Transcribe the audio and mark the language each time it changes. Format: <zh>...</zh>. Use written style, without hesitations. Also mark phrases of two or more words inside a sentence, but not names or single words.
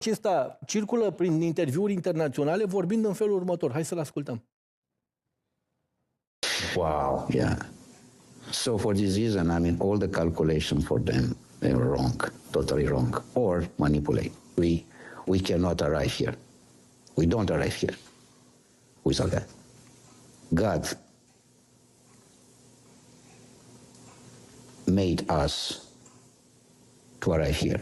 <ro>Acesta circulă prin interviuri internaționale vorbind în felul următor. Hai să-l ascultăm.</ro> <en>Wow. Yeah. So for this reason, I mean, all the calculations for them, they were wrong, totally wrong, or manipulate. We cannot arrive here. We don't arrive here without that. God made us to arrive here.</en>